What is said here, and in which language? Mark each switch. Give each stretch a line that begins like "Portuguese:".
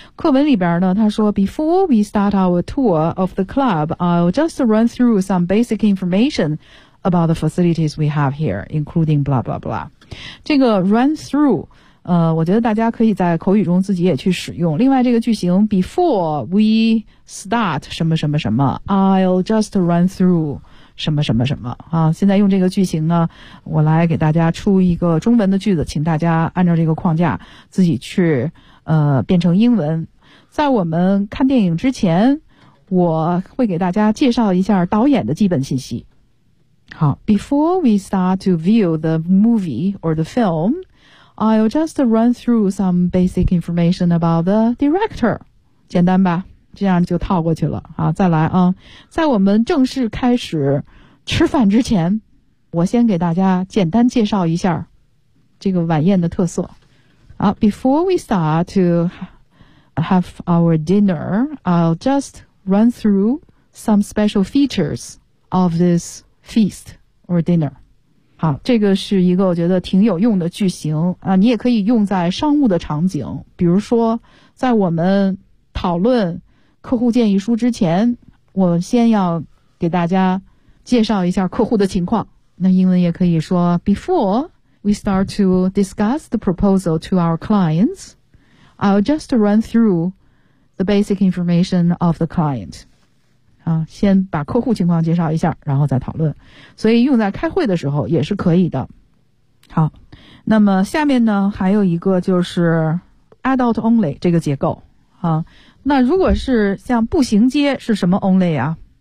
Chinese: 课文里边呢，他说
English: before we start our tour of the club， I'll just run through some basic information about the facilities we have here， including blah blah blah。
Chinese: 这个 run through。我觉得大家可以在口语中自己也去使用。另外这个句型
English: before we start
Chinese: 什么什么什么
English: I'll just run through
Chinese: 什么什么什么啊。现在用这个句型呢，我来给大家出一个中文的句子，请大家按照这个框架自己去变成英文。在我们看电影之前，我会给大家介绍一下导演的基本信息。好，
English: before we start to view the movie or the filmI'll just run through some basic information about the director.
Chinese: 简单吧，这样就套过去了。好，再来啊。在我们正式开始吃饭之前，我先给大家简单介绍一下这个晚宴的特色。好，
English: before we start to have our dinner, I'll just run through some special features of this feast or dinner.
Chinese: 好，这个是一个我觉得挺有用的句型啊，你也可以用在商务的场景，比如说在我们讨论客户建议书之前，我先要给大家介绍一下客户的情况。那英文也可以说
English: Before we start to discuss the proposal to our clients, I'll just run through the basic information of the client.
Chinese: 啊，先把客户情况介绍一下，然后再讨论。所以用在开会的时候也是可以的。好，那么下面呢还有一个就是 adult only 这个结构啊。那如果是像步行街是什么 only 啊？